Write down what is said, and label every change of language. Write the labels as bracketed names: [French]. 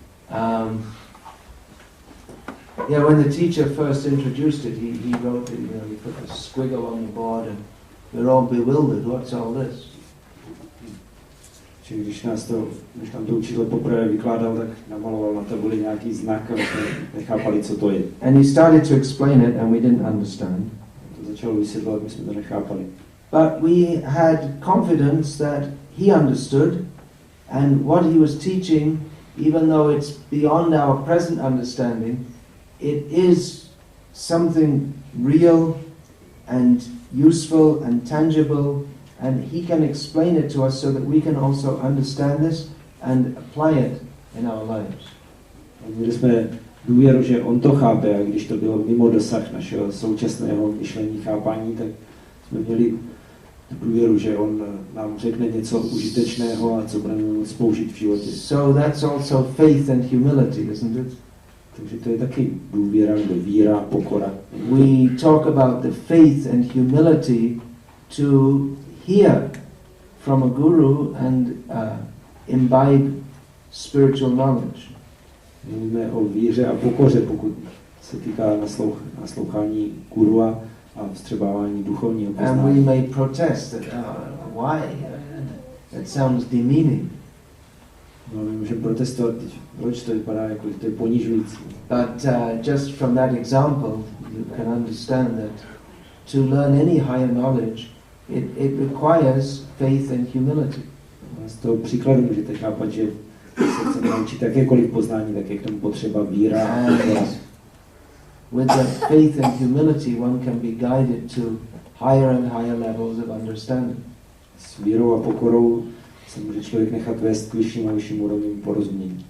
[English] No. Yeah, when the teacher first introduced it, he wrote it, he put a squiggle on the board and we're all bewildered, what's all this? [Czech] Čili když nám to učitel poprvé vykládal, tak namaloval na tabuli nějaký znak a jsme nechápali, co to je. [English] And he started to explain it and we didn't understand. [Czech] To začalo vysvětlovat, my jsme to nechápali. [English] But we had confidence that he understood and what he was teaching, even though it's beyond our present understanding, it is something real and useful and tangible, and he can explain it to us so that we can also understand this and apply it in our lives. [Czech] Měli jsme důvěru, že on to chápe, a když to bylo mimo dosah našeho současného myšlení, chápání, tak jsme měli důvěru, že on nám řekne něco užitečného a co budeme moct použít v životě. [English] So that's also faith and humility, isn't it? [Czech] Takže to je taky důvěra, nebo víra, pokora. [English] We talk about the faith and humility to hear from a guru and imbibe spiritual knowledge. [Czech] Mluvíme o víře a pokoře, pokud se týká naslouchání guru a vstřebávání duchovního poznání. [English] And we may protest that, why? That sounds demeaning. [Czech] No, my můžeme protestovat, proč to vypadá, jako to je ponižující. [English] But just from that example, you can understand that to learn any higher knowledge, it requires faith and humility. [Czech] Z toho příkladu můžete chápat, že se chceme naučit jakékoliv poznání, tak je k tomu potřeba víra a pokora. [English] With that faith and humility, one can be guided to higher and higher levels of understanding. [Czech] S vírou a pokorou se může člověk nechat vést k vyšším a vyšším úrovním porozumění.